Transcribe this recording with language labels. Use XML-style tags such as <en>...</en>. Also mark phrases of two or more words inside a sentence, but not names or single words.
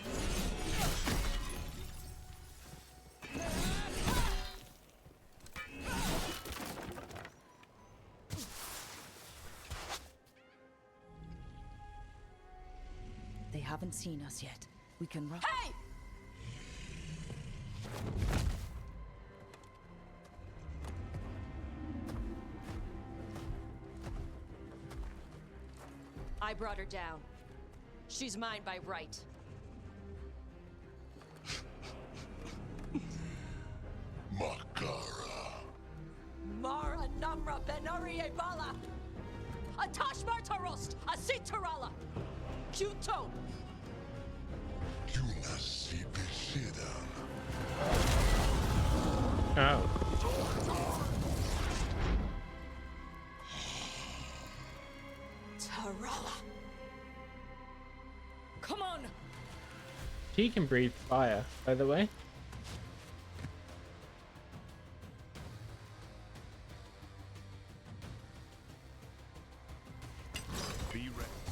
<en>They haven't seen us yet. We can run. Hey! I brought her down. She's mine by right. Makara. Mara Namra Benari Bala. Atash Martarost, Asitarala. Kuto. Oh. Tarala. Come on. She can breathe fire, by the way. Be ready.</en>